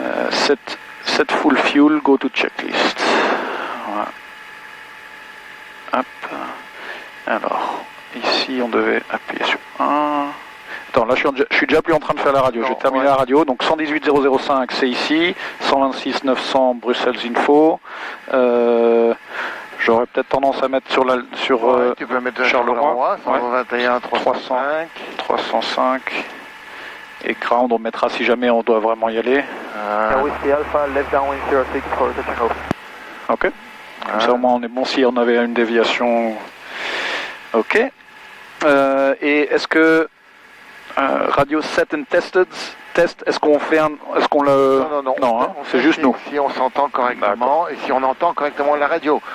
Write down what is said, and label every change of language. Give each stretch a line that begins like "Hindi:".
English: Set full fuel, go to checklist.
French: Voilà. Hop. Alors, ici on devait appuyer sur 1. Attends, là je suis déjà plus en train de faire la radio. Non, J'ai terminé ouais. la radio. Donc 118 005 c'est ici. 126 900 Bruxelles Info. J'aurais peut-être tendance à mettre sur tu peux mettre Charleroi. 121, 305. 305. Et ground, on mettra si jamais on doit vraiment y aller.
English: Whiskey Alpha, left downwind 06 for touching off. Ok.
French: Comme ça au moins on est bon si on avait une déviation. Ok. Et est-ce que
English: radio set and tested, test,
French: est-ce qu'on fait est-ce qu'on le. Non. Non, hein, c'est juste nous. Si on s'entend correctement et si on entend correctement la radio.